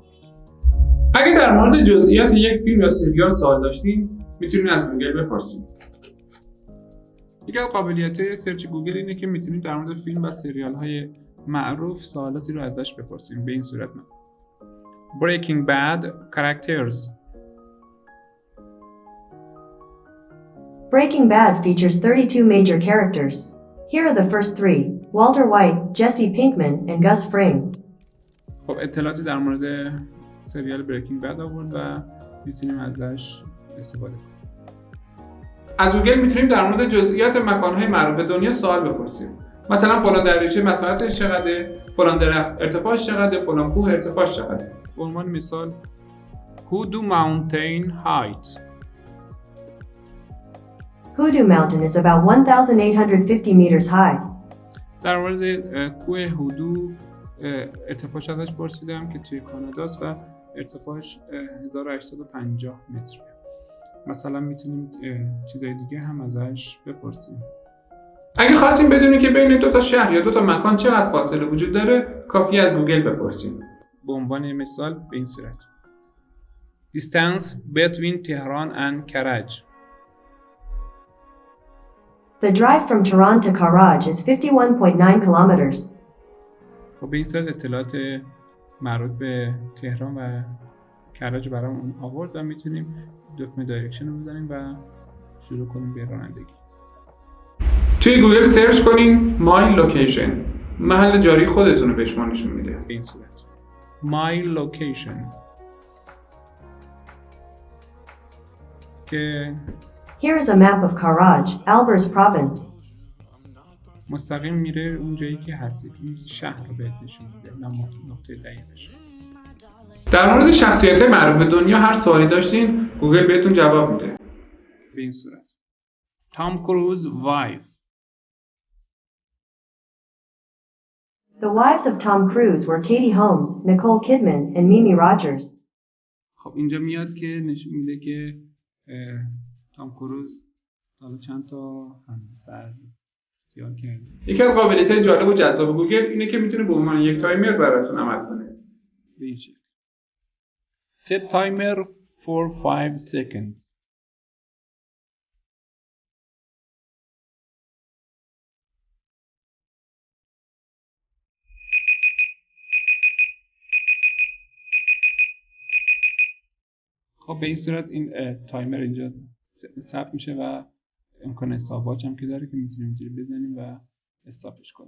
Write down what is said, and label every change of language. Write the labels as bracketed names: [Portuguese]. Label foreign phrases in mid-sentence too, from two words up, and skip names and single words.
[Persian] اگه در مورد جزییات یک فیلم یا سریال سوال داشتین میتونید از گوگل بپرسید. یکی از قابلیت‌های سرچ گوگل اینه که میتونید در مورد فیلم و سریال‌های معروف سوالاتی رو ازش بپرسیم. به این صورت من Breaking Bad characters. [English] Breaking Bad features 32 major characters. Here are the first 3: Walter White, Jesse Pinkman, and Gus Fring. [Persian] خب اطلاعاتی در مورد سریال Breaking Bad آورد و میتونیم ازش استفاده کنیم. از گوگل میتونیم در مورد جزییات مکانهای معروف دنیا سوال بپرسیم. مثلا فلان دریاچه مساحتش چقدره، فلان درخت ارتفاعش چقدره، فلان کوه ارتفاعش چقدره. به عنوان مثال Hudu [English] mountain height. Hudu mountain is about 1,850 meters high. [Persian] در مورد کوه هودو ارتفاعش ازش پرسیدم که توی کاناداست و ارتفاعش 1850 متره. مثلا میتونیم چیزای دیگه هم ازش بپرسیم. اگه خواستیم بدونیم که بین دو تا شهر یا دو تا مکان چقدر فاصله وجود داره، کافی از گوگل بپرسیم. به عنوان مثال به این صورت: [English] Distance between Tehran and Karaj. The drive from Tehran to Karaj is 51.9 kilometers. [Persian] خب به این صورت اطلاعات مربوط به تهران و کرج برامون آورد و میتونیم دکمه دایرکشن رو بزنیم و شروع کنیم به رانندگی. توی گوگل سرچ کنین [English] My Location. [Persian] محل جاری خودتون رو به شما نشون میده. به این صورت [English] My Location [Persian] که [English] Here is a map of Karaj, Alborz province. [Persian] مستقیم میره اون جایی که هستید. این شهر رو بهت نشون میده، نقطه دقیقش. در مورد شخصیت معروف دنیا هر سوالی داشتین گوگل بهتون جواب میده. به این صورت: [English] Tom Cruise wife. The wives of Tom Cruise were Katie Holmes, Nicole Kidman, and Mimi Rogers. [Persian] خب اینجا میاد که نشون میده که تام کروز حالا چند تا همسر اختیار کرده. یکی از قابلیت‌های جالب و جذاب گوگل اینه که میتونه به عنوان یک تایمر براتون عمل کنه. به این شکل: [English] Set timer for 5 seconds. [Persian] خب به این صورت این تایمر اینجا ثبت میشه و امکان [English] stop watch [Persian] هم که داره که میتونیم اینجوری بزنیم و استاپش کنیم.